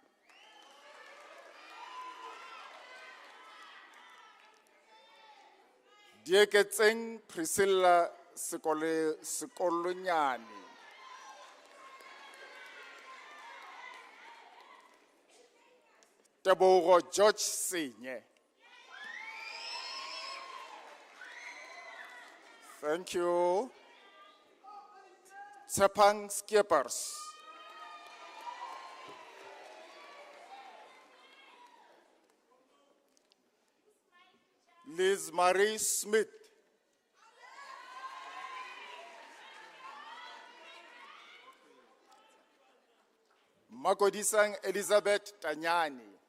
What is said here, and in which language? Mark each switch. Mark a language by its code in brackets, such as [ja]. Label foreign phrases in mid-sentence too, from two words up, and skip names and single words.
[en] Dieketseng Priscilla Sekolonyani. Tebogo George Senye. Thank you. Tsepang Skippers. Liz Marie Smith. Makodisang Elizabeth Tanyani.